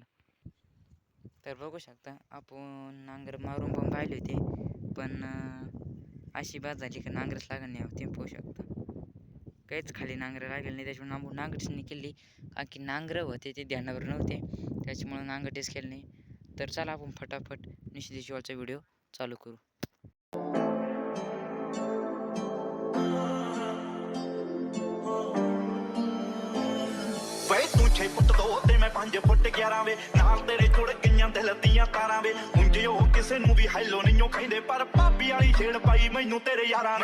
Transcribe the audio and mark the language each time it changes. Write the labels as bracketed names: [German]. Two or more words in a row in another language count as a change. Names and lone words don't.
[Marathi] तर बघू शकता आपण नांगर मारून पण पाहिले होते, पण अशी बात झाली की नांगरच लागत नाही. तुम्ही पाहू शकता काहीच खाली नांगर लागेल नाही, त्याच्यामुळे आपण नांगरच नाही केली, कारण की नांगरं होते ते ध्यानावर नव्हते, त्याच्यामुळे नांगरच केलं नाही. तर चला आपण फटाफट निश्चित देशवालचा व्हिडिओ चालू करू. [Punjabi] ਵੇ ਤੂੰ 6 ਫੁੱਟ 2 ਤੇ ਮੈਂ 5 ਫੁੱਟ 11 ਵੇ, ਨਾਲ ਤੇਰੇ ਜੁੜ ਗਈਆਂ ਦਿਲ ਦੀਆਂ ਤਾਰਾਂ ਵੇ। ਉਂਝ ਉਹ ਕਿਸੇ ਨੂੰ ਵੀ ਹੈਲੋ ਨਹੀਂ ਉਹ ਕਹਿੰਦੇ, ਪਰ ਭਾਬੀ ਵਾਲੀ ਛੇੜ ਪਾਈ ਮੈਨੂੰ ਤੇਰੇ ਯਾਰਾਂ।